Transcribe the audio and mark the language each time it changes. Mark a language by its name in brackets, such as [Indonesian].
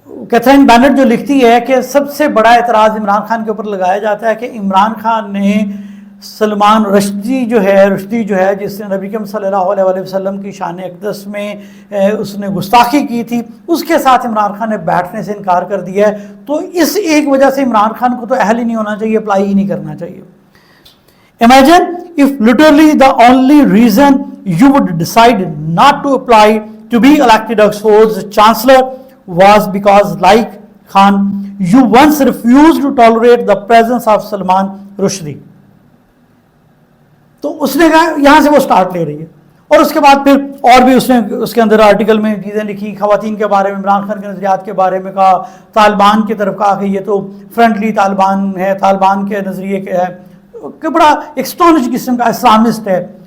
[Hindi] Catherine Bennett जो लिखती है कि सबसे बड़ा एतराज़ इमरान खान के ऊपर लगाया जाता है कि इमरान खान ने सलमान रुश्दी जो है जिसने नबी करीम सल्लल्लाहु अलैहि वसल्लम की शान अक़दस में उसने गुस्ताखी की थी, उसके साथ इमरान खान ने बैठने से इनकार कर दिया है। तो इस एक वजह से इमरान खान को तो अहल ही नहीं होना चाहिए, अप्लाई ही नहीं करना चाहिए। [English] Imagine if literally the only reason you would decide not to apply to be elected Oxford's chancellor was because, like Khan, you once refused to tolerate the presence of Salman Rushdie। [Hindi] तो उसने कहा, यहाँ से वो start ले रही है और उसके बाद फिर और भी उसने उसके अंदर आर्टिकल में चीज़ें लिखी, ख़वातीन के बारे में, इमरान खान के नज़रियात के बारे में कहा, तालिबान की तरफ कहा कि ये तो फ्रेंडली तालिबान है, तालिबान के नज़रिए के है कि बड़ा एक्सटॉनिश किस्म का इस्लामिस्ट है।